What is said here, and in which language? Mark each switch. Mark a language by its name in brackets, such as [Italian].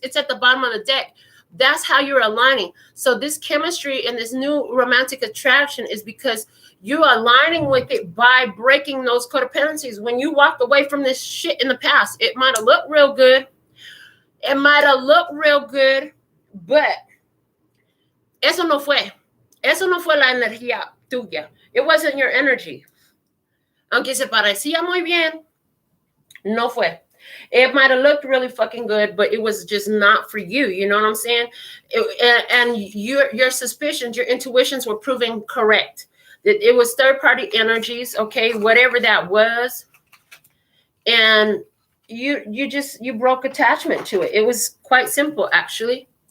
[English] It's at the bottom of the deck. That's how you're aligning. So this chemistry and this new romantic attraction is because you're aligning with it by breaking those codependencies. When you walked away from this shit in the past, it might have looked real good. It might have looked real good, but [Spanish] eso no fue. Eso no fue la energía tuya. [English] It wasn't your energy. [Spanish] Aunque se parecía muy bien, no fue. [English] It might have looked really fucking good, but it was just not for you. You know what I'm saying? And your suspicions, your intuitions were proving correct. It was third-party energies, okay, whatever that was. And you broke attachment to it. It was quite simple, actually.